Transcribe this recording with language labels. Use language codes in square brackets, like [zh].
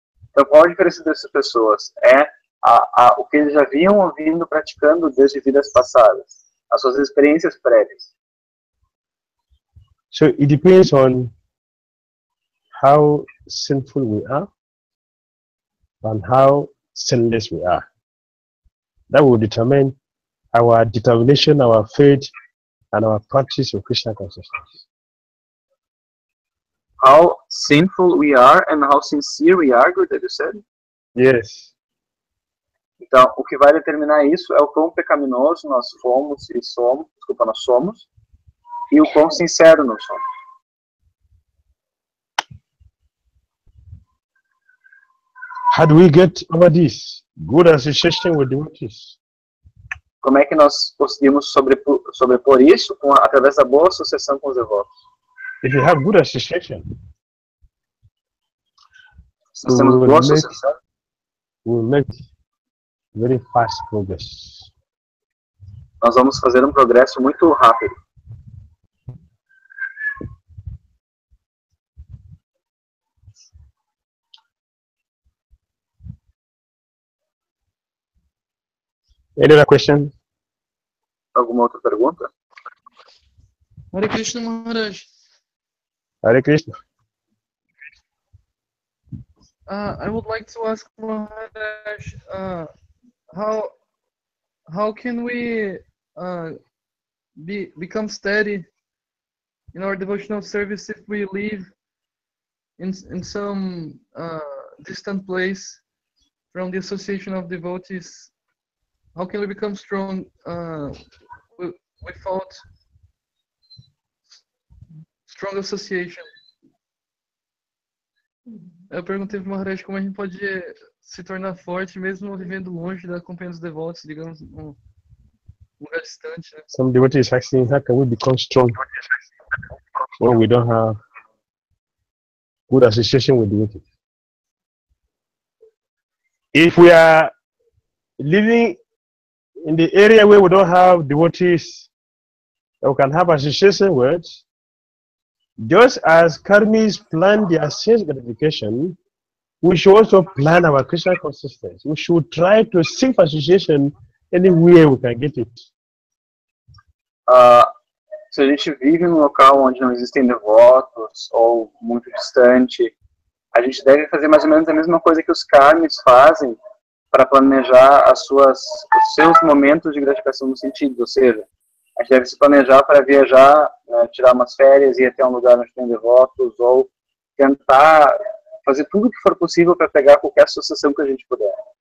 [pt] Então, qual a diferença dessas pessoas? É o que eles já vinham ouvindo, praticando desde vidas passadas, as suas experiências prévias. [en] So it depends on how sinful we are and how sinless we are. That will determine our determination, our faith, and our practice of Krishna consciousness. How sinful we are and how sincere we are, good that you said? Yes. [pt] Então, o que vai determinar isso é o quão pecaminoso nós somos, e o quão sincero nós somos. [en] How do we get over this? Good association with devotees. [pt] Como é que nós conseguimos sobrepor isso através da boa associação com os devotos? [en] If you have good association, [pt] se nós temos boa associação, [en] we will make very fast progress. [pt] Nós vamos fazer um progresso muito rápido. [en] Any other question? [pt] Alguma outra pergunta? Hare Krishna Maharaj. Hare Krishna. [en] I would like to ask Maharaj, how can we become steady in our devotional service if we live in some distant place from the association of devotees? How can we become strong without strong association? [pt] Eu perguntei para o Maharaj como a gente pode se tornar forte mesmo vivendo longe da companhia dos devotos, digamos, um lugar distante. Né? [en] Some devotees asking, how can we become strong when we don't have good association with devotees? If we are living in the area where we don't have devotees that we can have association with, just as karmis plan their sense gratification, we should also plan our Krishna consciousness. We should try to seek association anywhere we can get it. [pt] Se a gente vive num local onde não existem devotos ou muito distante, a gente deve fazer mais ou menos a mesma coisa que os karmis fazem para planejar os seus momentos de gratificação no sentido, ou seja, a gente deve se planejar para viajar, tirar umas férias, ir até um lugar onde tem devotos, ou tentar fazer tudo o que for possível para pegar qualquer associação que a gente puder.